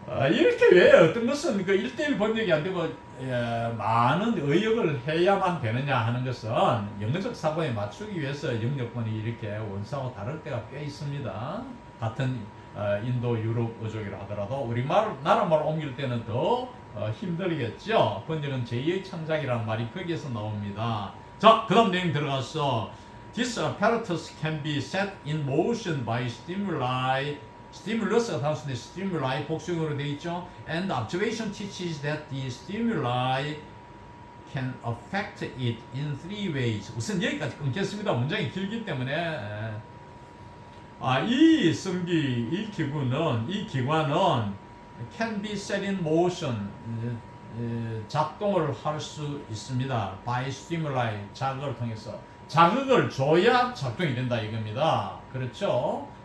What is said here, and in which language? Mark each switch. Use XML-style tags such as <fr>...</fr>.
<ko>이렇게 왜 어떤 것은 그 1대1 번역이 안 되고 많은 의역을 해야만 되느냐 하는 것은 영어적 사고에 맞추기 위해서 영역본이 이렇게 원사하고 다를 때가 꽤 있습니다. 같은 인도 유럽 어족이라 하더라도 나라말 옮길 때는 더 힘들겠죠. 번역은 제2의 창작이라는 말이 거기에서 나옵니다. 자, 그 다음 내용 들어가서</ko> <en>This apparatus can be set in motion by stimuli.</en> <ko>스티뮬러스가 단순히 stimuli 복수형으로 되어 있죠.</ko> <en>And observation teaches that the stimuli can affect it in three ways.</en> <ko>우선 여기까지 끊겠습니다. 문장이 길기 때문에 이 성기, 이 기관은</ko> <en>can be set in motion,</en> <ko>작동을 할 수 있습니다. by stimuli, 자극을 통해서. 자극을 줘야 작동이 된다 이겁니다. 그렇죠?</ko>